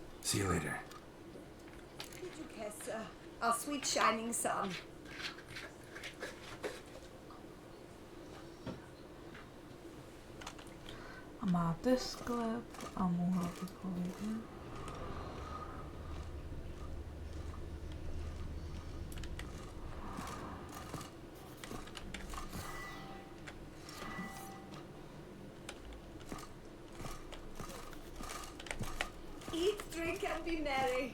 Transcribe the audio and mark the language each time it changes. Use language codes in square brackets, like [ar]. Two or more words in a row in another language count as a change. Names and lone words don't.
[en] See you later. Duchessa, our sweet shining sun. [cs] A máte sklep a mohla bych ho vidět. [en] Eat, drink, and be merry.